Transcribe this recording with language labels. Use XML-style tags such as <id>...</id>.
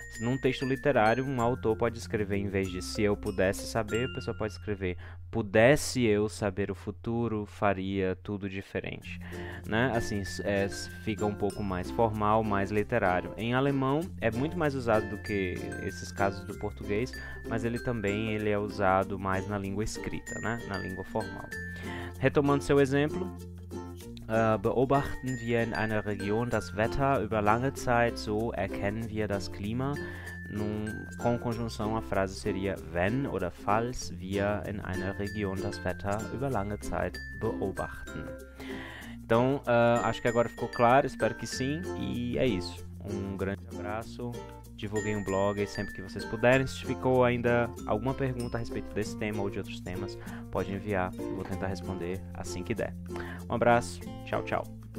<pt>Num texto literário, um autor pode escrever, em vez de se eu pudesse saber, a pessoa pode escrever: pudesse eu saber o futuro, faria tudo diferente, né? Assim, fica um pouco mais formal, mais literário. Em alemão é muito mais usado do que esses casos do português, mas ele é usado mais na língua escrita, né? Na língua formal. Retomando seu exemplo:</pt> <de>Beobachten wir in einer Region das Wetter über lange Zeit, so erkennen wir das Klima.</de> <pt>Com conjunção, a frase seria:</pt> <de>wenn oder falls wir in einer Region das Wetter über lange Zeit beobachten.</de> <pt>Então, acho que agora ficou claro, espero que sim, e é isso. Um grande abraço, divulguem o blog sempre que vocês puderem. Se ficou ainda alguma pergunta a respeito desse tema ou de outros temas, pode enviar, eu vou tentar responder assim que der. Um abraço, tchau, tchau.</pt>